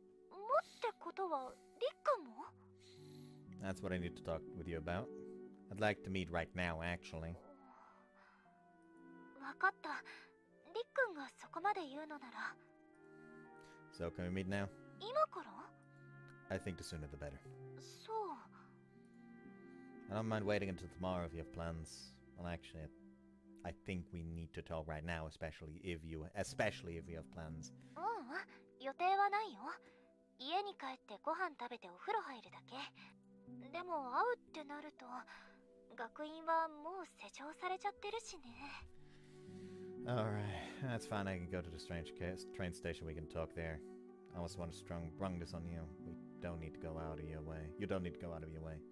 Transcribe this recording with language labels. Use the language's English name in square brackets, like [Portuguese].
[Japanese] もってことはリックも？ [English] That's what I need to talk with you about. I'd like to meet right now, actually. [Japanese] わかった。リックンがそこまで言うのなら。 [English] So, can we meet now? [Japanese] 今から？ [English] I think the sooner the better. [Japanese] そう。 [English] I don't mind waiting until tomorrow if you have plans. Well, actually, I think we need to talk right now, especially if you have plans. [Japanese] ううん、予定はないよ。家に帰ってご飯食べてお風呂入るだけ。でも会うってなると、学院はもう施錠されちゃってるしね。 [English] Alright, that's fine. I can go to the train station. We can talk there. I also want to brung this on you. We don't need to go out of your way. You don't need to go out of your way.